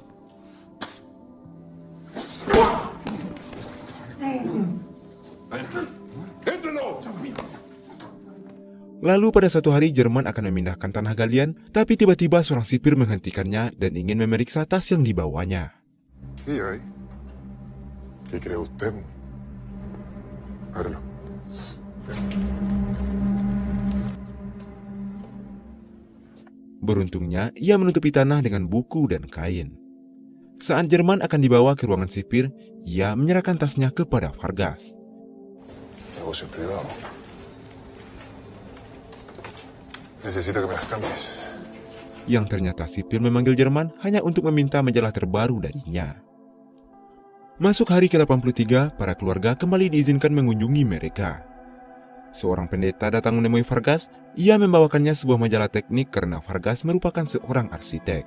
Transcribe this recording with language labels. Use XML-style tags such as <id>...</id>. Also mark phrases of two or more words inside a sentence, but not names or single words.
<id>Lalu pada suatu hari Jerman akan memindahkan tanah galian, tapi tiba-tiba seorang sipir menghentikannya dan ingin memeriksa tas yang dibawanya.</id> <es>¿Qué cree usted? Ábrelo.</es> <id>Beruntungnya, ia menutupi tanah dengan buku dan kain. Saat Jerman akan dibawa ke ruangan sipir, ia menyerahkan tasnya kepada Vargas.</id> <es>Negocio privado. Necesito que me las cambies.</es> <id>Yang ternyata sipir memanggil Jerman hanya untuk meminta majalah terbaru darinya. Masuk hari ke-83, para keluarga kembali diizinkan mengunjungi mereka. Seorang pendeta datang menemui Vargas. Ia membawakannya sebuah majalah teknik karena Vargas merupakan seorang arsitek.</id>